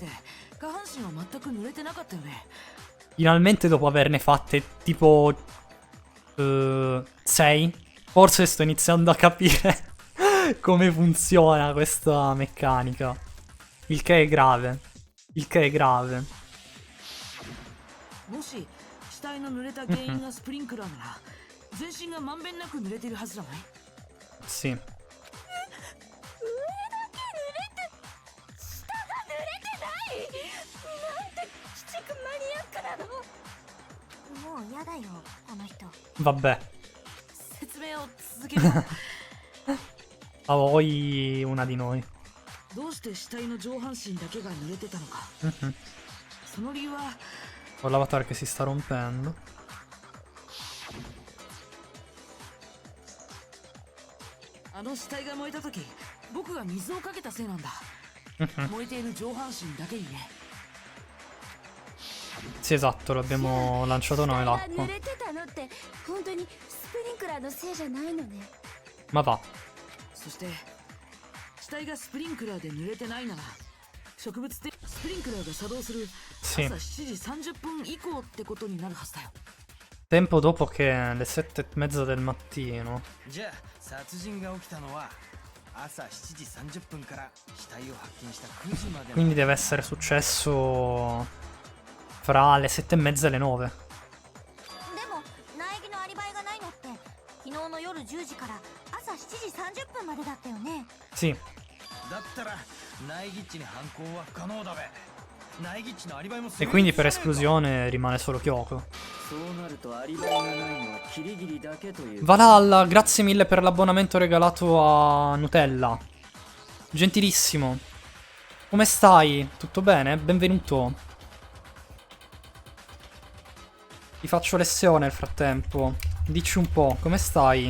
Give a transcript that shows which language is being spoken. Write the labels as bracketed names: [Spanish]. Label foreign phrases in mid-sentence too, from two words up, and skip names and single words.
[Italian] Finalmente dopo averne fatte tipo 6. Forse sto iniziando a capire come funziona questa meccanica. Il che è grave. Il che è grave. [Japanese] 体の濡れた原因がスプリンクラーなら全身がまんべんなく濡れてるはずじゃない？ [Italian] Sì. [Japanese] もう嫌だよこの人。 [Italian] Vabbè. [Japanese] 説明を続ける。 [Italian] A voi una di noi. [Japanese] どうして死体の上半身だけが濡れてたのか。 Mhm. その理由は [Italian] Ho l'avatar che si sta rompendo. [Japanese] あの死体が燃えた時僕が水をかけたせいなんだ。燃えている上半身だけにね。 [Italian] Sì, esatto, l'abbiamo lanciato noi l'acqua. [Japanese] 濡れてたのって本当にスプリンクラーのせいじゃないのね。 [Italian] Ma va. [Japanese] そして死体がスプリンクラーで濡れてないなら植物でスプリンクラーが作動する [Italian] Sì. [Japanese] 朝7時30分以降ってことになるはずだよ。 [Italian] Tempo dopo che le 7:30 del mattino. [Japanese] じゃあ殺人が起きたのは朝7時30分から死体を発見した9時までの [Italian] Quindi deve essere successo fra le 7:30 e le 9. [Japanese] でも苗木のアリバイがないのって昨日の夜10時から朝7時30分までだったよね。 [Italian] Sì. [Japanese] だったらナイギッチに犯行は不可能だべ。ナイギッチのアリバイも [Italian] E quindi per esclusione rimane solo Kyoko. [Japanese] そうなるとアリバイがないのはキリギリだけという。 [Italian] Valhalla, grazie mille per l'abbonamento regalato a Nutella. Gentilissimo. Come stai? Tutto bene? Benvenuto. Ti faccio lezione nel frattempo. Dici un po', come stai?